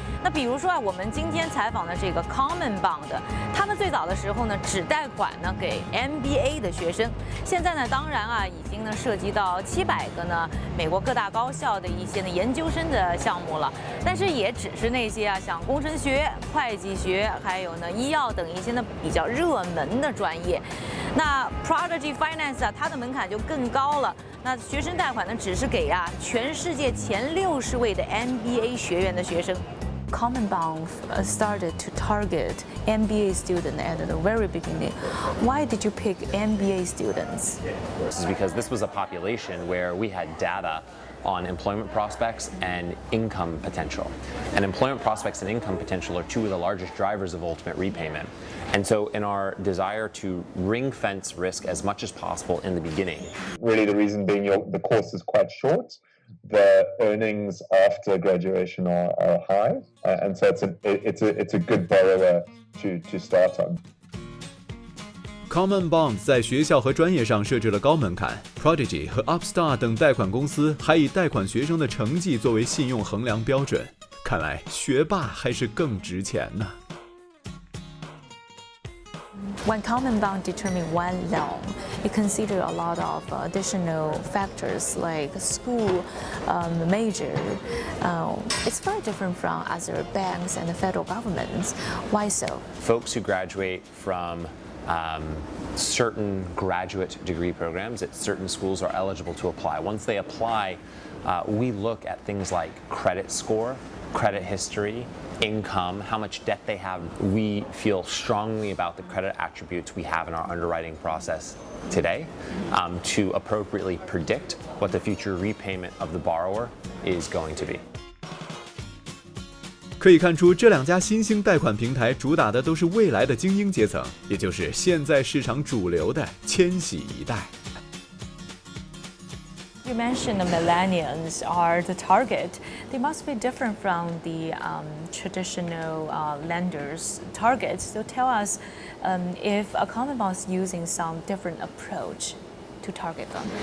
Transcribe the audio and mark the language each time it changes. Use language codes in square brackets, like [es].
[zh] 那比如说啊，我们今天采访的这个 CommonBond， 他们最早的时候呢，只贷款呢给 MBA 的学生，现在呢，当然啊，已经呢涉及到700个呢美国各大高校的一些呢研究生的项目了，但是也只是那些啊像工程学、会计学，还有呢医药等一些呢比较热门的专业。那 refinances 啊，它的门槛就更高了。那学生贷款呢，只是给啊全世界前60位的 MBA 学院的学生。 [en] CommonBond started to target MBA students at the very beginning. Why did you pick MBA students? This is because this was a population where we had data on employment prospects and income potential. And employment prospects and income potential are two of the largest drivers of ultimate repayment. And so in our desire to ring fence risk as much as possible in the beginning. Really the reason being the course is quite short. The earnings after graduation are high, and so it's a good borrower to start on. [zh] CommonBond 在学校和专业上设置了高门槛 ，Prodigy 和 Upstart 等贷款公司还以贷款学生的成绩作为信用衡量标准。看来学霸还是更值钱呢。 [en] When CommonBond determine one loan, you consider a lot of additional factors like school, major. It's very different from other banks and the federal governments. Why so? Folks who graduate from certain graduate degree programs at certain schools are eligible to apply. Once they apply, we look at things like credit score, credit history, income, how much debt they have. We feel strongly about the credit attributes we have in our underwriting process today to appropriately predict what the future repayment of the borrower is going to be. [zh] 可以看出，这两家新兴贷款平台主打的都是未来的精英阶层，也就是现在市场主流的千禧一代。 [en] You mentioned the millennials are the target. They must be different from the traditional lenders' targets. So tell us if a CommonBond is using some different approach to target them.